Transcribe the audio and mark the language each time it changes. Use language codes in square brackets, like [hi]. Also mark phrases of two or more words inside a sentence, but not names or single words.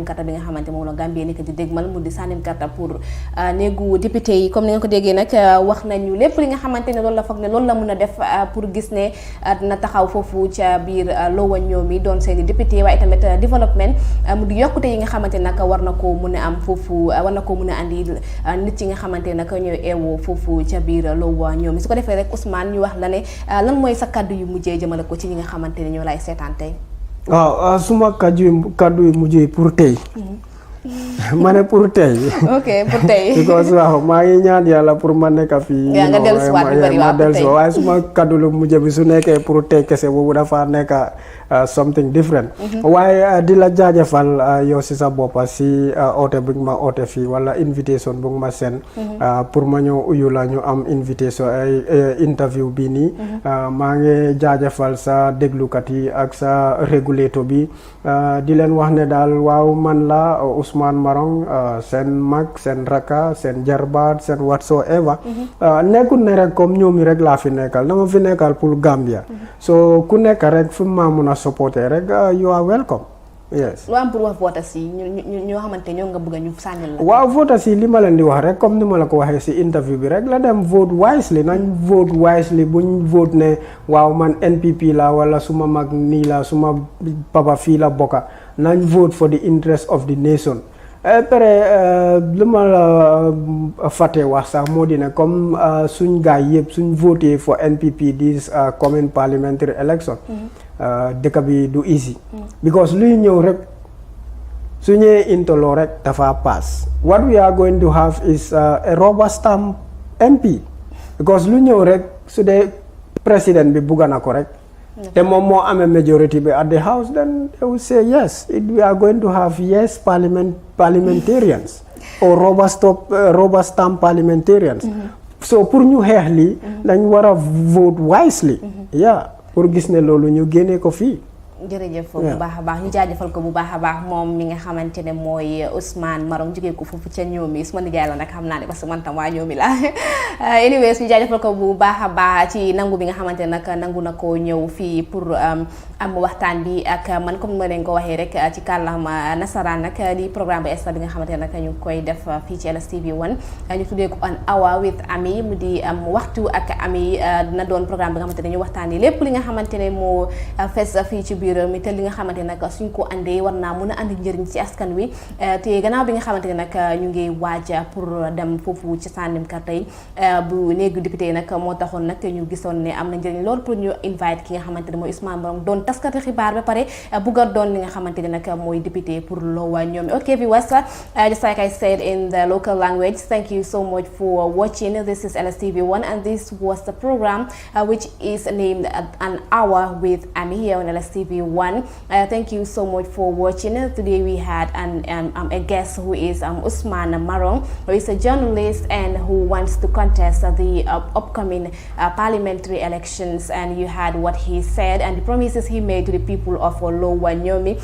[wo] karta bi nga xamante moom la Gambie nekk di dégmal mu di sànnim karta pour néegu député yi comme ni nga ko déggee nag wax nañu lépp li nga xamante ne loolu la foog ne loolu la mën a def pour gis ne dina taxaw foofu ca biir Lowa Niumi doon seeni député waaye tamit développement mu di yokkute yi nga xamante nag war na koo mën a am foofu war na koo mën a andi nit yi nga xamante nag ñooy eewoo foofu ca biir Lowa Niumi su ko defee rek Ousmane ñu wax la ne lan mooy sa kaddu yu mujjee jëmale ko ci ñi nga xamante ne ñoo lay seetaan tey. waaw suma kaddu yu mujjee pour tey. ma ne pour tey. ok pour tey. because waaw maa ngi ñaan yàlla pour ma nekk fii. yaa nga dellusiwaat lu bari waaw pour tey waaye suma kaddu lu mujj bi su nekkee pour tey kese boobu dafa nekk [en] something different. [wo] waaye di la jaajëfal yow si sa boppa si oote bi ma oote fii wala invitation bu ma seen. pour ma ñëw uyu la ñu am invitation ay interview bi nii. maa ngi jaajëfal sa déglukat yi ak sa régulateur bi di leen wax ne daal waaw man la Ousman Marong seen mag seen raka seen jarbaat seen whatsoever nekkul ne rek comme ñoomi rek laa fi nekkal dama fi nekkal pour Gambia so ku nekk rek fu ma mun a supporter rek [en] you are welcome. [wo] yes. lu am pour wax voters yi ñoo xamante ñoo nga bëgg a ñu sànnil la. waaw voters yi li ma leen di wax rek comme ni ma la ko waxee si interview bi rek la dem [en] vote wisely [wo] nañ [en] vote wisely [wo] buñ vote ne waaw man NPP la wala suma mag nii la suma papa fii la bokka nañ [en] vote for the interest of the nation. [wo] Après li ma la fàtte wax sax moo di ne comme suñ gaay yëpp suñ voté [en] for NPP this coming parliamentary election [wo] dëkk bi du easy because luy ñëw rek su ñëwee intolo rek dafa pass [en] what we are going to have is a rubber stamp MP because [wo] lu ñëw rek su dee président bi bugga na ko rek te moom moo amee majority bi [en] at the house then they will say yes we are going to have yes parliamentarians or rubber stamp parliamentarians [wo] so pour ñu xeex lii dañ war a [en] vote wisely yeah [wo] pour gis ne loolu ñu génnee ko fii. jërëjëf bu baax a baax ñu jaajëfal ko bu baax a baax moom mi nga xamante ne mooy Ousman Marong jógee ko foofu ca Niumi su ma nijaay la nag xam naa ne parce que man tam waa Niumi la anyways ñu jaajëfal ko bu baax a baax ci nangu bi nga xamante ne nag nangu na ko ñëw fii pour am waxtaan bi ak man comme ma leen ko waxee rek ci kàllaama nasaraan nag di programme bu extra bi nga xamante ne nag ñu koy def fii ci LSTV1 ñu tuddee ko [en] an hour with Amie [wo] mu di waxtu ak Amie dina doon programme bi nga xamante ne ñu waxtaanee lépp li nga xamante ne moo fees fii ci biir mi te li nga xamante nag suñ ko andee war naa mën a andi njëriñ ci askan wi te gannaaw bi nga xamante ne nag ñu ngi waaja pour dem foofu ci sànnim karta yi bu néegu député yi nag moo taxoon nag ñu gisoon ne am na njëriñ loolu pour ñu invite ki nga xamante ne mooy Ousmane Marong doon taskati xibaar ba pare bugga doon li nga xamante ne nag mooy député pour Lowa Niumi. [en] Okay viewers, just like I said in the local language, thank you so much for watching. This is LSTV1 and this was the program which is named An Hour with Amie here on LSTV1. Thank you so much for watching. Today we had a guest who is Ousman Marong, who is a journalist and who wants to contest the upcoming parliamentary elections, and you had what he said and the promises he made to the people of Lowa Niumi.